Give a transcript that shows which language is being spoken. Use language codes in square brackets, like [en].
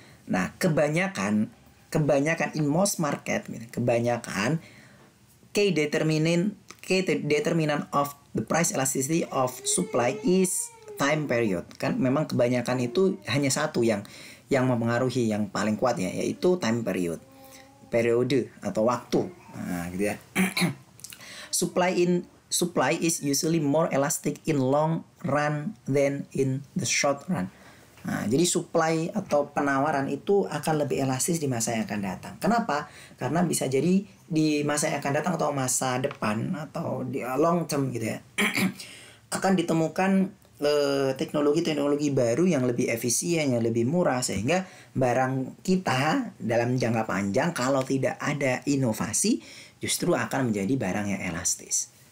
[en] Nah, kebanyakan in most market, kebanyakan key determinant of the price elasticity of supply is time period. [id] Kan memang kebanyakan itu hanya satu yang mempengaruhi, yang paling kuat ya, yaitu time period. Periode atau waktu. Nah, gitu ya. [en] Supply is usually more elastic in long run than in the short run. [id] Nah, jadi supply atau penawaran itu akan lebih elastis di masa yang akan datang. Kenapa? Karena bisa jadi di masa yang akan datang atau masa depan atau di long term gitu ya akan ditemukan teknologi-teknologi baru yang lebih efisien, yang lebih murah, sehingga barang kita dalam jangka panjang kalau tidak ada inovasi justru akan menjadi barang yang elastis.